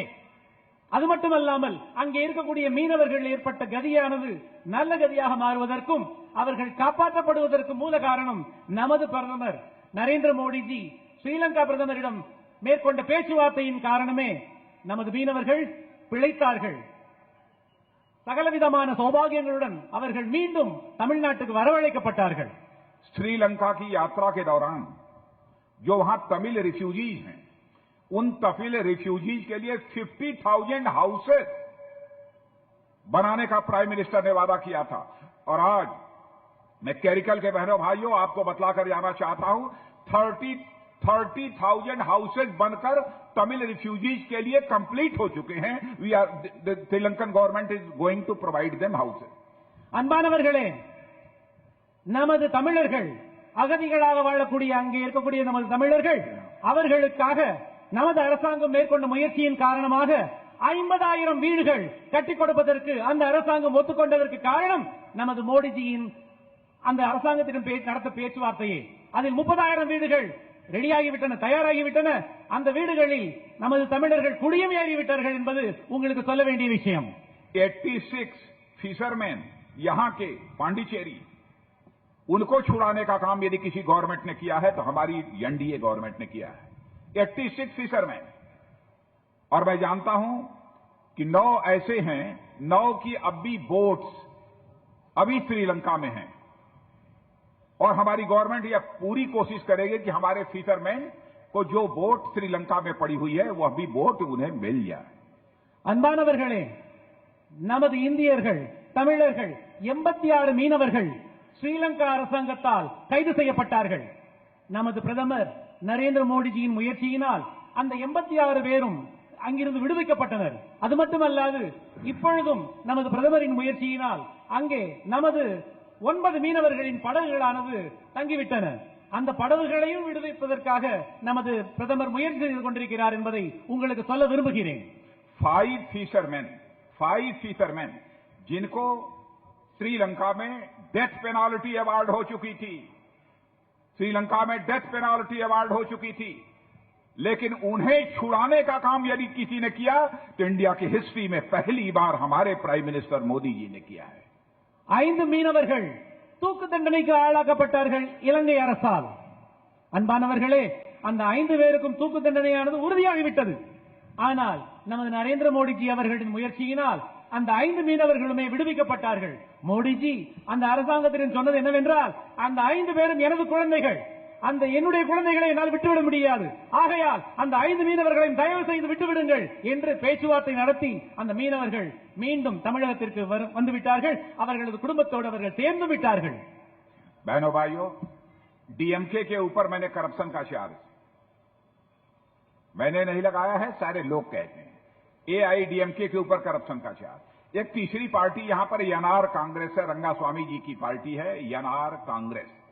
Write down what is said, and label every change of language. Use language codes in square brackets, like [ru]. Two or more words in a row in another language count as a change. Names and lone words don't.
[ta] அது மட்டுமல்லாமல் அங்கே இருக்கக்கூடிய மீனவர்கள் ஏற்பட்ட கதியானது நல்ல கதியாக மாறுவதற்கும் அவர்கள் காப்பாற்றப்படுவதற்கும் மூல காரணம் நமது பிரதமர் நரேந்திர மோடிஜி ஸ்ரீலங்கா பிரதமரிடம் மேற்கொண்ட பேச்சுவார்த்தையின் காரணமே நமது மீனவர்கள் பிழைத்தார்கள். சகலவிதமான சௌபாகியங்களுடன் அவர்கள் மீண்டும் தமிழ்நாட்டுக்கு வரவழைக்கப்பட்டார்கள். [hi] श्रीलंका की यात्रा के दौरान जो वहां [en] Tamil refugees [hi] हैं, उन [en] Tamil refugees [hi] के लिए 50,000 हाउसेस बनाने का [en] Prime Minister [hi] ने वादा किया था। और आज मैं कैरिकल के बहनों भाइयों आपको बतलाकर जाना चाहता हूं, 30,000 हाउसेस बनकर [en] Tamil refugees [hi] के लिए कंप्लीट हो चुके हैं. [en] The Sri Lankan government is going to provide them houses. [ta] அன்பானவர்களே, நமது தமிழர்கள் அகதிகளாக வாழக்கூடிய அங்கே இருக்கக்கூடிய நமது தமிழர்கள் அவர்களுக்காக நமது அரசாங்கம் மேற்கொண்ட முயற்சியின் காரணமாக 50,000 வீடுகள் கட்டிக் கொடுப்பதற்கு அந்த அரசாங்கம் ஒத்துக்கொண்டதற்கு காரணம் நமது மோடிஜியின் அந்த அரசாங்கத்திடம் நடத்த பேச்சுவார்த்தையே. அதில் 30,000 வீடுகள் ரெடியாகிவிட்டன, தயாராகிவிட்டன. அந்த வீடுகளில் நமது தமிழர்கள் குடியேறிவிட்டார்கள் என்பது உங்களுக்கு சொல்ல வேண்டிய விஷயம். [hi] 86 फिशरमैन यहां के पांडिचेरी, उनको छुड़ाने का काम यदि किसी गवर्नमेंट ने किया है तो हमारी [en] NDA government [hi] ने किया है. 86 फिशरमैन. और मैं जानता हूं कि 9 ऐसे हैं, 9 की अब भी बोट्स अभी श्रीलंका में हैं. और हमारी गवर्नमेंट यह पूरी कोशिश करेगी कि हमारे फिशरमैन को जो बोट श्रीलंका में पड़ी हुई है वह भी बोट उन्हें मिल जाए. [ta] அன்பானவர்களே, நமது இந்தியர்கள் தமிழர்கள் 86 மீனவர்கள் ஸ்ரீலங்கா அரசாங்கத்தால் கைது செய்யப்பட்டார்கள். நமது பிரதமர் நரேந்திர மோடிஜியின் முயற்சியினால் அந்த 86 பேரும் அங்கிருந்து விடுவிக்கப்பட்டனர். அது மட்டுமல்லாது இப்பொழுதும் நமது பிரதமரின் முயற்சியினால் அங்கே நமது 9 மீனவர்களின் படகுகளானது தங்கிவிட்டன. அந்த படகுகளையும் விடுவிப்பதற்காக நமது பிரதமர் முயற்சி செய்து கொண்டிருக்கிறார் என்பதை உங்களுக்கு சொல்ல விரும்புகிறேன். [hi] 5 फिशरमैन जिनको श्रीलंका में [en] death penalty award [hi] हो चुकी थी, श्रीलंका में [en] death penalty award [hi] हो चुकी थी, लेकिन उन्हें छुड़ाने का काम यदि किसी ने किया तो इंडिया की हिस्ट्री में पहली बार हमारे [en] Prime Minister [hi] मोदी जी ने किया है. [ta] 5 மீனவர்கள் தூக்கு தண்டனைக்கு ஆளாக்கப்பட்டார்கள் இலங்கை அரசால். அன்பானவர்களே, அந்த 5 பேருக்கும் தூக்கு தண்டனையானது உறுதியாகிவிட்டது. ஆனால் நமது நரேந்திர மோடிஜி அவர்களின் முயற்சியினால் அந்த 5 மீனவர்களுமே விடுவிக்கப்பட்டார்கள். மோடிஜி அந்த அரசாங்கத்திடம் சொன்னது என்னவென்றால், அந்த 5 பேரும் எனது குழந்தைகள், அந்த என்னுடைய குழந்தைகளை என்னால் விட்டுவிட முடியாது, ஆகையால் அந்த 5 மீனவர்களையும் தயவு செய்து விட்டுவிடுங்கள் என்று பேச்சுவார்த்தை நடத்தி அந்த மீனவர்கள் மீண்டும் தமிழகத்திற்கு வந்துவிட்டார்கள். அவர்களது குடும்பத்தோடு அவர்கள் சேர்ந்து விட்டார்கள். [hi] बहनों भाइयों, डीएमके के ऊपर मैंने करप्शन का चार्ज मैंने नहीं लगाया है, सारे लोग कहते हैं. एआईडीएमके के ऊपर करप्शन का चार्ज. एक तीसरी पार्टी यहां पर एनआर कांग्रेस है, रंगास्वामी जी की पार्टी है एनआर कांग्रेस.